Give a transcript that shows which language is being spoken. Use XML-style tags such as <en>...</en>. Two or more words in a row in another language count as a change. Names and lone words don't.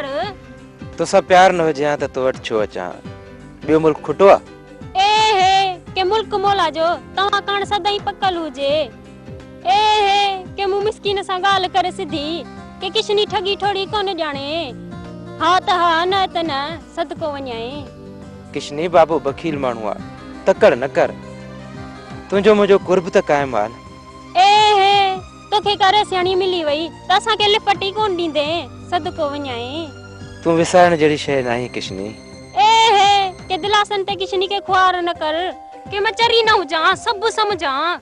<sd>तोसां प्यार न हुजे त तो वटि छो अचां? ॿियो मुल्क खुटो आहे? ए हे के मुल्क मोला जो तव्हां कण सदाई पकल हुजे। ए हे के मूं मिस्कीन सां गाल करे सिधी के किशनी ठगी ठोड़ी कोन ॼाणे। हा त हा न त न, सदको वञाए। किशनी बाबू बखील माण्हू आहे, तकड़ न कर। तुंहिंजो मुंहिंजो कुर्ब त कायम आहे न। ए हे तोखे करे सियाणी मिली वई त असांखे लिपटी कोन ॾींदे, सदको वञाए। तूं विसारण जहिड़ी शइ नाहीं किशनी। ए हे के दिलासन ते किशनी के ख्वार न कर, के मैं चरी न हुजां, सब समझां।</sd>